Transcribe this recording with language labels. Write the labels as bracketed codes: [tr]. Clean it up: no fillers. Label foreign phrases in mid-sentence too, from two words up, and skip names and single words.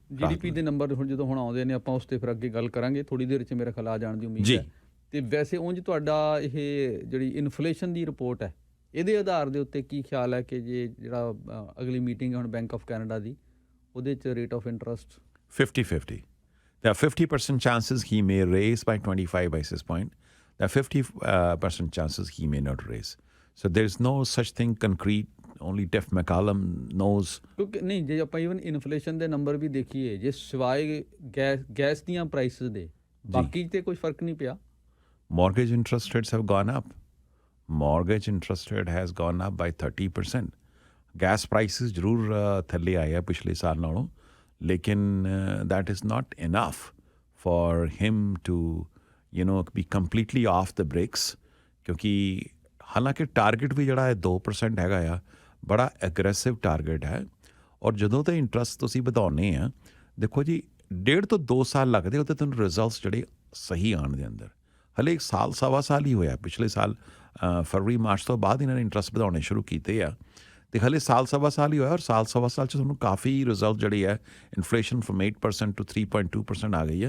[pa] GDP ਦੇ ਨੰਬਰ ਹੁਣ ਜਦੋਂ ਹੁਣ ਆਉਂਦੇ ਨੇ ਆਪਾਂ ਉਸ 'ਤੇ ਫਿਰ ਅੱਗੇ ਗੱਲ ਕਰਾਂਗੇ, ਥੋੜ੍ਹੀ ਦੇਰ 'ਚ ਮੇਰਾ ਖਿਆਲ ਆ ਜਾਣ ਦੀ ਉਮੀਦ ਹੈ। ਅਤੇ ਵੈਸੇ ਉਂਝ ਤੁਹਾਡਾ ਇਹ ਜਿਹੜੀ ਇਨਫਲੇਸ਼ਨ ਦੀ ਰਿਪੋਰਟ ਹੈ, ਇਹਦੇ ਆਧਾਰ ਦੇ ਉੱਤੇ ਕੀ ਖਿਆਲ ਹੈ ਕਿ ਜੇ ਜਿਹੜਾ ਅਗਲੀ ਮੀਟਿੰਗ ਹੈ ਹੁਣ ਬੈਂਕ ਆਫ ਕੈਨੇਡਾ ਦੀ, ਉਹਦੇ 'ਚ [en] rate of interest 50-50. There are 50% chances he may raise by 25 basis point. There are 50% chances he may not raise. So there is no such thing concrete. Only Tiff McCallum knows. [pa] ਕਿਉਂਕਿ ਨਹੀਂ, ਜੇ ਆਪਾਂ [en] even inflation [pa] ਦੇ ਨੰਬਰ ਵੀ ਦੇਖੀਏ, ਜੇ ਸਿਵਾਏ ਗੈਸ ਦੀਆਂ ਪ੍ਰਾਈਸਿਸ ਦੇ, ਬਾਕੀ 'ਤੇ ਕੋਈ ਫਰਕ ਨਹੀਂ ਪਿਆ। [en] Mortgage interest rates have gone up. Mortgage interest rate has gone up by 30%. Gas prices [pa] ਜ਼ਰੂਰ ਥੱਲੇ ਆਏ ਆ ਪਿਛਲੇ ਸਾਲ ਨਾਲੋਂ, ਲੇਕਿਨ [en] that is not enough for him to be completely off the brakes, [pa] ਕਿਉਂਕਿ ਹਾਲਾਂਕਿ ਟਾਰਗੇਟ ਵੀ ਜਿਹੜਾ ਹੈ 2% ਹੈਗਾ ਆ, ਬੜਾ [en] aggressive target [pa] ਹੈ। ਔਰ ਜਦੋਂ ਤੇ ਇੰਟਰਸਟ ਤੁਸੀਂ ਵਧਾਉਂਦੇ ਆ, ਦੇਖੋ ਜੀ 1.5 ਤੋਂ 2 ਸਾਲ ਲੱਗਦੇ ਉਹਦੇ ਤੁਹਾਨੂੰ ਰਿਜ਼ਲਟਸ ਜਿਹੜੇ ਸਹੀ ਆਉਣ ਦੇ ਅੰਦਰ। ਹਲੇ ਇੱਕ ਸਾਲ ਸਵਾ ਸਾਲ ਹੀ ਹੋਇਆ, ਪਿਛਲੇ ਸਾਲ ਫਰਵਰੀ ਮਾਰਚ ਤੋਂ ਬਾਅਦ ਇਹਨਾਂ ਨੇ ਇੰਟਰਸਟ ਵਧਾਉਣੇ ਸ਼ੁਰੂ ਕੀਤੇ ਆ, ਅਤੇ ਹਲੇ ਸਾਲ ਸਵਾ ਸਾਲ ਹੀ ਹੋਇਆ ਔਰ ਸਾਲ ਸਵਾ ਸਾਲ 'ਚ ਤੁਹਾਨੂੰ ਕਾਫੀ ਰਿਜ਼ਲਟ ਜਿਹੜੀ ਹੈ [en] inflation from 8% to 3.2% [pa] ਆ ਗਈ ਹੈ।